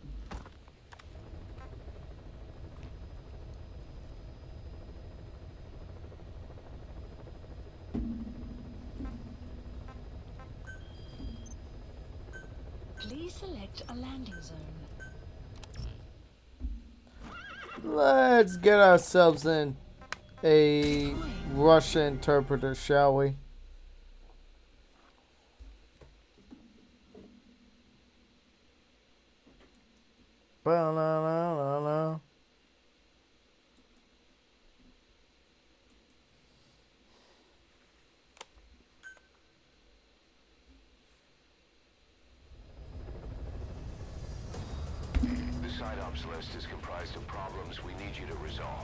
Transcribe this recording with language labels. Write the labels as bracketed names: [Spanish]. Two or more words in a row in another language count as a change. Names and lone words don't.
[English] Please select a landing zone. Let's get ourselves in a Russian interpreter, shall we? Ba-la-la-la-la. The side ops list is comprised of problems we need you to resolve.